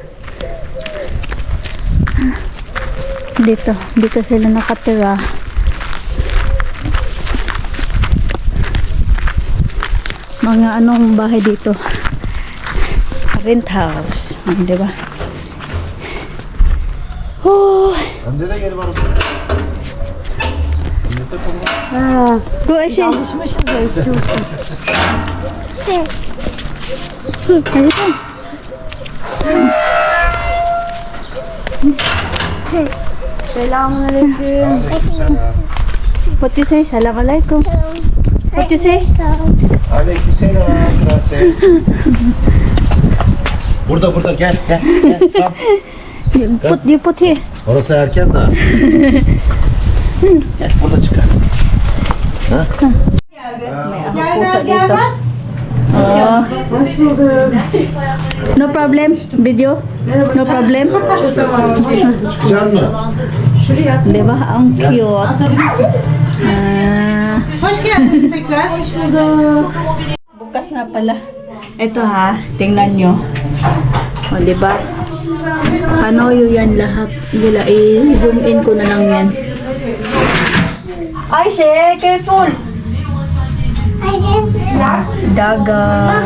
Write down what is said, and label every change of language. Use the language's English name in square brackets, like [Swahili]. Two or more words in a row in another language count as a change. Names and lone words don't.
[Filipino] Dito sila nakatira. Mga anong bahay dito? [English] Rent house. [Filipino] Di ba? [Turkish] Anne de gel bana. Millete kurma. Ha. [English] Go Ayşe. [Turkish] Alışmışız ya eski usul. Hadi. Selamünaleyküm. Aleykümselam. [English] What you say? [Arabic] السلام عليكم. [English] What you say? [Turkish] Aleykümselam prenses. Burada gel. Tamam. [English] You put here. [Turkish] Orası erken daha. Gel burada çıkar. Ha? Gelmez gelmez. Hoş bulduk. [English] No problem. Video. No problem. [Turkish] Çıkacak mı? [Filipino] Diba? Ang cute. [Turkish] Atabilirsin. Hoş geldiniz tekrar. Hoş bulduk. [Filipino] Bukas na pala. Ito ha, tingnan nyo. O, diba? Panoyo yan lahat. Gila, i-zoom in ko na lang yan. [English] Ayşe, careful! Dagat.